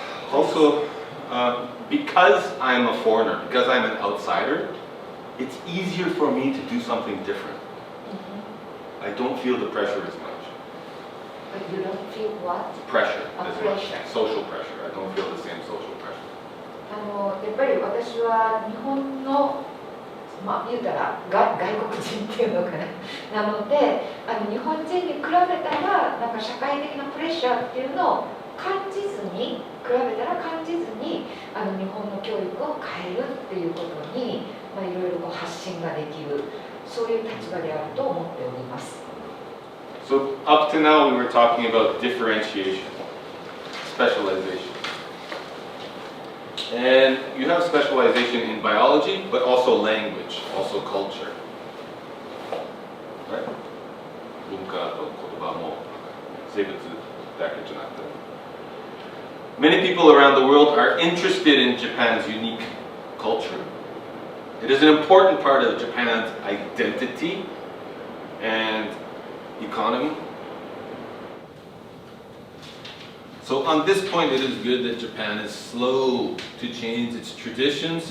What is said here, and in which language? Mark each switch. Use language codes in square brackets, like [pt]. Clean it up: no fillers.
[en] Also, because I'm a foreigner, because I'm an outsider, it's easier for me to do something different. I don't feel the pressure as much. But you don't feel what? Pressure as much. Pressure. Social pressure. I don't feel the same social pressure. [ja] やっぱり私は日本の言うたら外国人っていうのかなので日本人に比べたらなんか社会的なプレッシャーっていうのを感じずに日本の教育を変えるっていうことに、いろいろ発信ができるそういう立場であると思っております。 [en] So up to now we were talking about differentiation, specialization. And you have specialization in biology, but also language, also culture. Right? [ja] 文化と言葉も生物だけじゃなくて。 [en] Many people around the world are interested in Japan's unique culture. It is an important part of Japan's identity and economy. So on this point, it is good that Japan is slow to change its traditions.